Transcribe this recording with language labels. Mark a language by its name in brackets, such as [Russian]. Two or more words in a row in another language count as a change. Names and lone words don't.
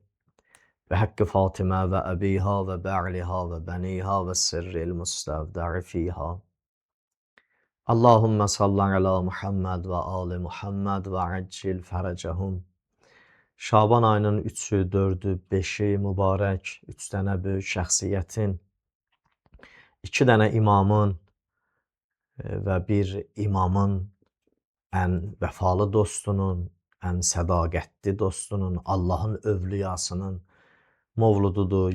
[Arabic] وبحق فاطمة وأبيها وبعلها وبنيها والسر المستودع فيها. اللهم صل على محمد وآل محمد وعجل فرجهم. [Azerbaijani] Şaban ayının 3'ü, 4'ü, 5'i mübarək, 3 dənə böyük şəxsiyyətin, 2 dənə imamın və bir imamın ən vəfalı dostunun, ən sədaqətli dostunun, Allahın övliyasının mövlududur.